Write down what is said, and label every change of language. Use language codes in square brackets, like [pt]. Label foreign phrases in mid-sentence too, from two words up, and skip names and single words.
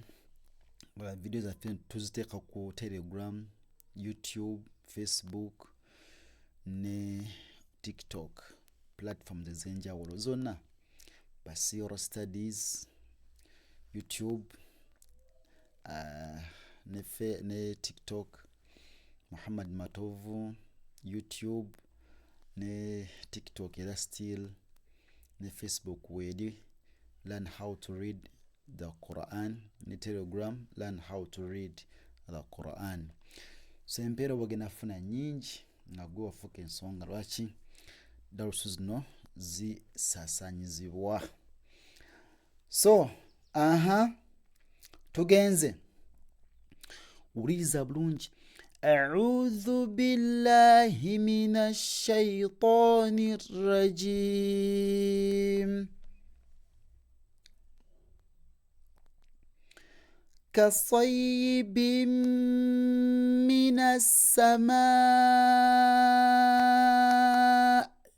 [lg] Video zaffe tuziteeka ku Telegram, YouTube, Facebook ne TikTok, platforms ez'enjawulo zonna. Basiro Studies, YouTube ne TikTok, Muhammad Matovu, YouTube ne TikTok era still ne Facebook wedi [en] learn how to read the Quran, [lg] ne Telegram [en] learn how to read the Quran. [lg] So empeera bwegenda funa nyingi nga gwe wafuuka ensonga lwaki darusu zino zisaasanyizibwa. So tugenze wuliriza bulungi. [ar] أعوذ بالله من الشيطان الرجيم. كصيب من السماء.